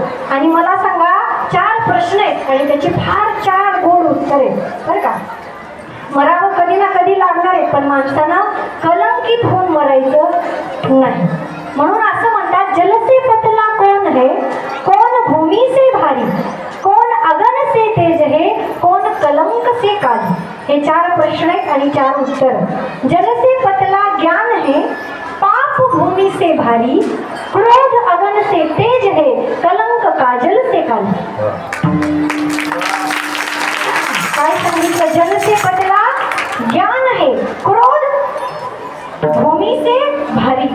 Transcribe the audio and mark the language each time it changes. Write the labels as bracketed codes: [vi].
[mr] आणि मला सांगा 4 प्रश्न आहेत आणि त्याची फार 4 गोड उत्तर आहेत बरं का. मरावं कधी ना कधी लागणार आहे, पण माणसानं कलंकित होऊन मरायचं नाही. म्हणून असं म्हणतात, [hi] जल से पतला कौन है, कौन भूमि से भारी, कौन अगन से तेज है, कौन कलंक से काली. [mr] हे 4 प्रश्न आहेत आणि 4 उत्तर. [hi] जल से पतला ज्ञान है, पाप भूमि से भारी, क्रोध अगन से तेज है, कलंक काजल से काली. [mr] काय सांगितलं? [hi] जल से पतला ज्ञान है, क्रोध भूमी से भारी.